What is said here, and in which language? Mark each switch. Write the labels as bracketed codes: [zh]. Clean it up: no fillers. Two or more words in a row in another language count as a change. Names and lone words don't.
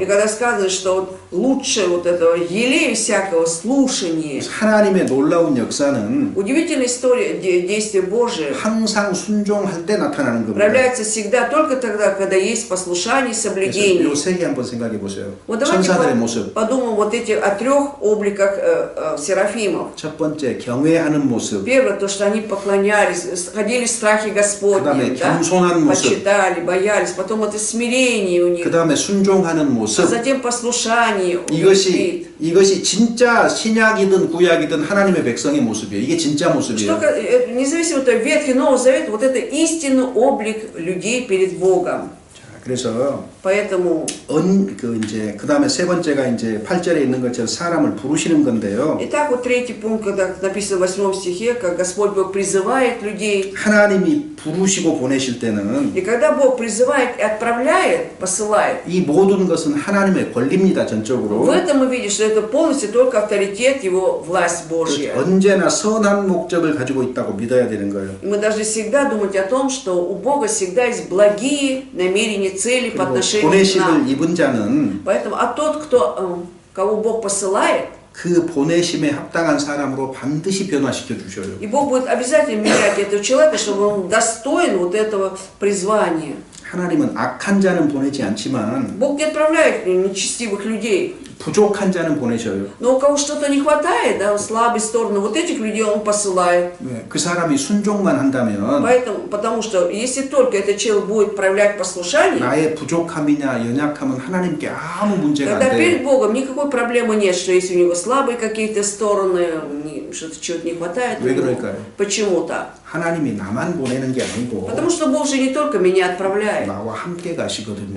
[ru] И когда сказано, что вот лучше вот этого елея всякого слушания. [ko] 하나님의 놀라운 역사는 [ru] Удивительная история действия Божия [ko] 항상 순종할 때 나타나는 겁니다. [ru] проявляется всегда только тогда, когда есть послушание и [ko] 그래서 [ru] соблюдение. [ko] 요셉이 한번 생각해 보세요. [ru] Вот давайте [ko] 천사들의 모습. [ru] подумаем вот эти о трех обликах серафимов. [ko] 첫 번째 경외하는 모습. [ru] Первое, то, что они поклонялись, ходили в страхе Господнем, [ko] 그다음에 [ru] да? [ko] 겸손한 모습. [ru] почитали, боялись, потом это смирение у них, [ko] 그다음에 순종하는 모습. [ru] затем послушание у них стоит. [ko] 이것이 진짜 신약이든 구약이든 하나님의 백성의 모습이에요. 이게 진짜 모습이에요. [ru] Что, независимо от Ветхий Новый Завет, вот это истинный облик людей перед Богом. [ko] 자, 그래서 [ru] Поэтому [ko] 그다음에 세 번째가 이제 8절에 있는 것처럼 사람을 부르시는 건데요. [ru] Итак, вот третий пункт, когда написано в 8 стихе, как Господь Бог призывает людей. [ko] 하나님이 부르시고 보내실 때는 [ru] И когда Бог призывает и отправляет, посылает, [ko] 이 모든 것은 하나님의 권리입니다. [ru] в [ko] 전적으로. [ru] этом мы видим, что это полностью только авторитет Его, власть Божья. [ko] 언제나 선한 목적을 가지고 있다고 믿어야 되는 거예요. [ru] И мы должны всегда думать о том, что у Бога всегда есть благие намерения, цели по [ko] 그리고 [ru] отношению к [ko] 보내심을 [ru] нам. [ko] 입은 자는 [ru] Поэтому, а тот, кого Бог посылает, [ko] 그 보내심에 합당한 사람으로 반드시 변화시켜 주셔요. [ru] и Бог будет обязательно менять этого человека, чтобы он достоин вот этого призвания. [ko] 하나님은 악한 자는 보내지 않지만 [ru] Бог не отправляет нечестивых людей. [ko] 부족한 자는 보내셔요. [ru] Но у кого что-то не хватает, да, слабой стороны, вот этих людей Он посылает. [ko] 네, 그 사람이 순종만 한다면 [ru] Поэтому, потому что если только этот человек будет проявлять послушание, [ko] 나의 부족함이냐 연약함은 하나님께 아무 문제가 안 [ru] тогда [ko] 돼요. [ru] перед Богом никакой проблемы нет, что если у него слабые какие-то стороны, что-то чего-то не хватает. [ko] 왜 그럴까요? [ru] Почему так? [ko] 하나님이 나만 보내는 게 아니고 [ru] Потому что Бог же не только меня отправляет, [ko] 나와 함께 가시거든요.